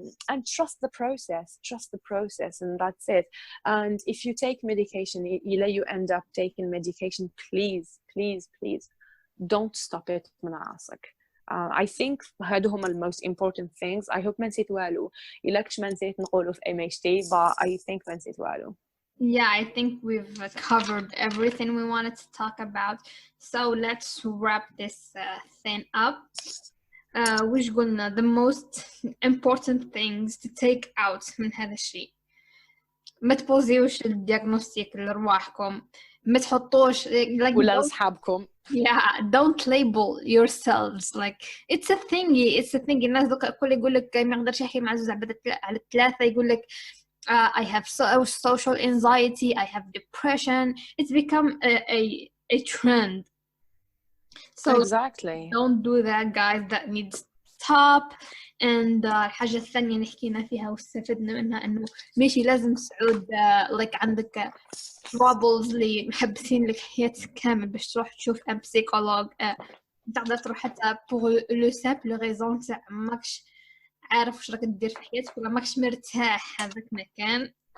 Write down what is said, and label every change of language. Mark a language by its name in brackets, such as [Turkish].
[English] and trust the process and that's it and if you take medication you end up taking medication please don't stop it [Arabic] من راسك. [English] I think [Arabic] هادو هما [English] the most important things. I hope [Arabic] ما نسيت والو. إلا كنت ما نسيت نقولو في MHT [English] but I think [Arabic] ما نسيت والو. [English] Yeah, I think we've covered everything we wanted to talk about. So let's wrap this thing up. [Arabic] وش قلنا [English] the most important things to take out [Arabic] من هذا الشيء. ما تبوزيوش الدياغنوستيك لرواحكم. ما تحطوش ولا لأصحابكم. [English] Yeah, don't label yourselves like it's a thingy [Arabic] الناس دوك الكل يقول لك ما يقدرش يحكي مع زوج على الثلاثة يقول لك [English] I have social anxiety I have depression it's become a trend So exactly. don't do that guys, that needs stop. [Arabic] and الحاجة الثانية اللي حكينا فيها واستفدنا منها إنه ماشي لازم سعود [English] like [Arabic] عندك troubles اللي محبسين لك حياتك كامل باش تروح تشوف ام psychologue. تقدر تروح حتى [French] pour le simple raison [Arabic] تاع ماكش عارف واش راك دير في حياتك ولا ماكش مرتاح هذاك المكان.